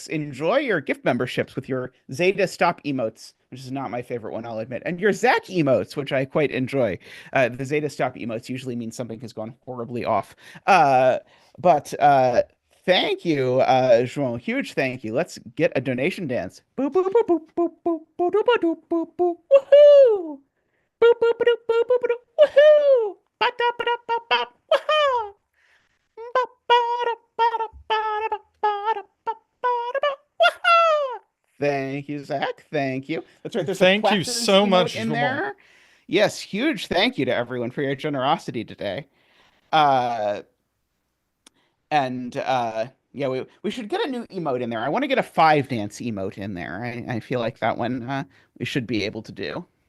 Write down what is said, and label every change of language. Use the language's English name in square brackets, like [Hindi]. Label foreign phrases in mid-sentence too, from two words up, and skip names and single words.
[English] Enjoy your gift memberships with your Zeta Stop emotes, which is not my favorite one, I'll admit, and your Zach emotes, which I quite enjoy. The Zeta Stop emotes usually mean something has gone horribly off. But thank you, João. Huge thank you. Let's get a donation dance. Boop, boop, boop, boop, boop, boop, boop, boop, boop, boop, boop. Woohoo! Boop, boop, boop, boop, boop, boop, woohoo! Ba-da, ba-da, ba-ba, woohoo! Ba-ba-da, ba-da, ba-da, ba-da, ba-ba-da, ba, woohoo! Thank you, Zach. Thank you. That's right. There's a Thank you Quackers so emote much, in Jamal. there. Yes, huge thank you to everyone for your generosity today. Uh, and yeah, we should get a new emote in there. I want to get a five dance emote in there. I feel like that one we should be able to do.